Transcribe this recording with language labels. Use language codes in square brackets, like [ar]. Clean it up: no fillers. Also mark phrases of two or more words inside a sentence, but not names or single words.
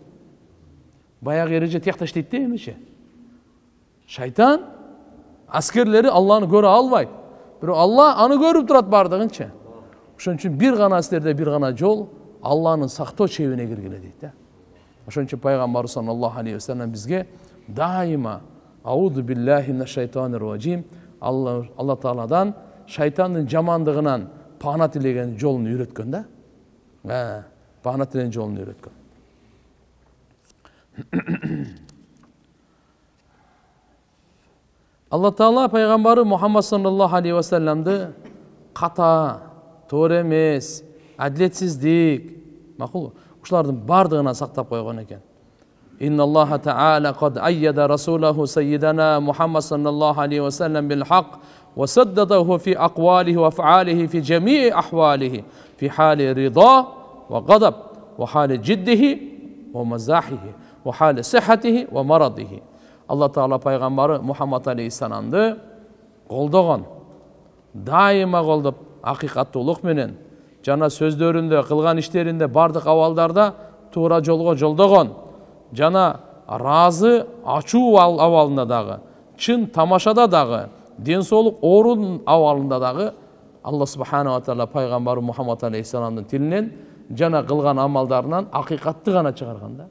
[ky] Баягы эреже тиякта иштейт да эмичи. Шайтан аскерлери Алланы көрө албайт. Бирок Алла аны көрүп турат бардыгынча. Ошон үчүн бир гана силерде бир гана жол Алланын сактоо чебине киргиле дейт да. Ошон үчүн пайгамбарыбыз [ar] صلى الله عليه وسلم [ky] бизге дайыма [ar] أعوذ بالله من الشيطان الرجيم, [ky] Алла Тааладан шайтандын жамандыгынан пана тилеген жолун үйрөткөн да. Пана тилеген жолун үйрөткөн. Алла Таала пайгамбары Мухаммад [ar] صلى الله عليه وسلم [ky] ката, туура эмес, адилетсиздик, макул, ушулардын бардыгынан сактап койгон экен. [ar] إن الله تعالى قد أيد رسوله سيدنا محمد صلى الله عليه وسلم بالحق وسدده في أقواله وأفعاله في جميع أحواله في حال رضا وغضب وحال جده ومزاحه وحال صحته ومرضه. [ky] Алла Таала пайгамбары Мухаммад алейхиссаламды колдогон, дайыма колдоп, акыйкаттуулук менен жана сөздөрүндө, кылган иштеринде, бардык абалдарда туура жолго жолдогон, жана разы, ачуу абалында дагы, чын тамашада дагы, ден соолук оорун абалында дагы Алла [ar] سبحانه وتعالى [ky] пайгамбары Мухаммад алейхиссаламдын тилинен жана кылган амалдарынан акыйкатты гана чыгарган да.